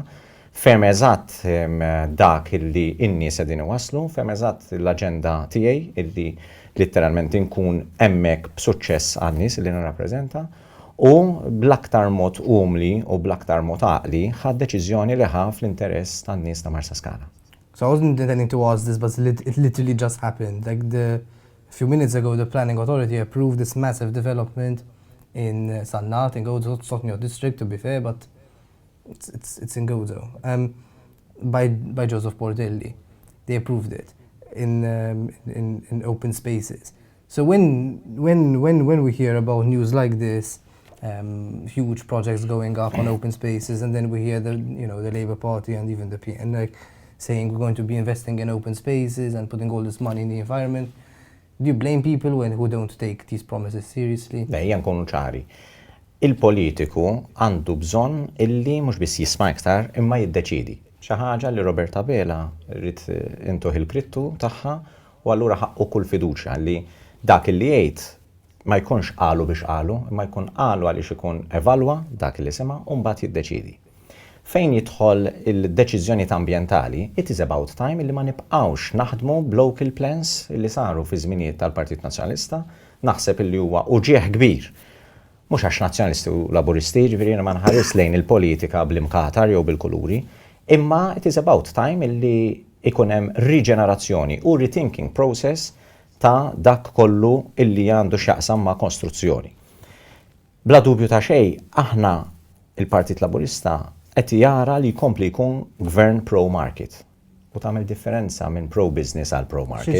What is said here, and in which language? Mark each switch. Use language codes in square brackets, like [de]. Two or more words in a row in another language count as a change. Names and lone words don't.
[mt] Fem eżatt dak illi in-nies qegħdin iwasslu, fem eżatt l-aġenda tiegħi illi litteralment inkun hemmhekk b'suċċess għan-nies illi nirrappreżenta u bl-aktar mod umli u bl-aktar mod għaqli ħadd deċiżjoni li ħa fl-interess tan-nies ta' Marsa Scala. [en] So I wasn't intending to ask this, but it literally just happened. Like a few minutes ago, the Planning Authority approved this massive development in Sannat, in Gozo, it's not in your district to be fair, but it's in Gozo, by Joseph Bordelli. They approved it in open spaces. So when we hear about news like this, huge projects going up on open spaces, and then we hear the Labour Party and even the PN like saying we're going to be investing in open spaces and putting all this money in the environment, do you blame people who don't take these promises seriously? [mt] Lejja nkunu ċari. Il-politiku għandu bżonn illi mhux biss jisma' iktar imma jiddeċiedi. Xi ħaġa li Roberta Bela rrid intuħ il-krittu tagħha u allura ħaqqu kull fiduċja li dak li jgħid ma jkunx qalu biex qalu, imma jkun qalu għaliex ikun evalwa dak li sema' u mbagħad jiddeċiedi. Fejn jidħol il-deċiżjonijiet ambjentali, [en] it is about time [mt] illi ma nibqgħux naħdmu b' [en] local plans [mt] illi saru fi żminijiet tal-Partit Nazzjonalista, naħseb illi huwa uġieħ kbir. Mhux għax nazzjonalisti u laburisti, ġifieri ma nħares lejn il-politika bl-imkatar jew bil-kuluri, imma [en] it is about time [mt] illi ikun hemm riġenerazzjoni u [en] rethinking process [mt] ta' dak kollu illi għandu x'jaqsam ma' kostruzzjoni. Bla dubju ta' xejn, aħna il-Partit Laburista qed jara li jkompli jkun gvern pro-market. U tagħmel differenza minn pro-business għal pro-market.